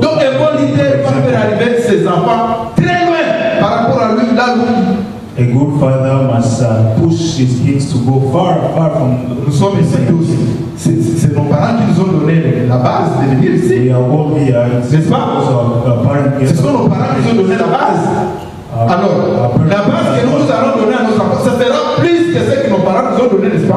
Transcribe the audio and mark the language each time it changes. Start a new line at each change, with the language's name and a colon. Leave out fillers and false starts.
French: Donc, un bon leader va faire arriver ses enfants très loin par rapport à lui, là où
English: A good father must push his kids to go far, far from.
French: nous sommes ici tous. C'est nos parents qui nous ont donné la base de venir ici.
English: We are all here.
French: N'est-ce pas? Ce sont nos parents qui nous ont donné la base. Alors, la base que nous allons donner à nos enfants, ça sera plus que ce que nos parents nous ont donné, n'est-ce pas?